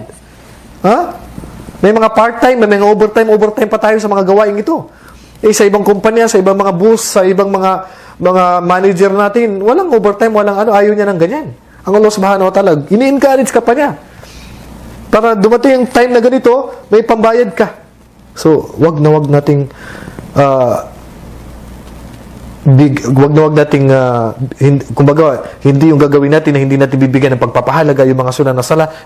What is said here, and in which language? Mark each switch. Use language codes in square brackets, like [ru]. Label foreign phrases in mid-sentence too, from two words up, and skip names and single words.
[tl] May mga part-time, may mga overtime pa tayo sa mga gawain ito. Sa ibang kumpanya, sa ibang mga boss, sa ibang mga manager natin, walang overtime, ayaw niya ng ganyan. Ang Allah [ar] subhanahu wa ta'ala, [tl] ini-encourage ka pa niya. Para dumating yung time na ganito, may pambayad ka. So, wag nating kumbaga, hindi yung gagawin natin na hindi natin bibigyan ng pagpapahalaga yung mga sunna na sala.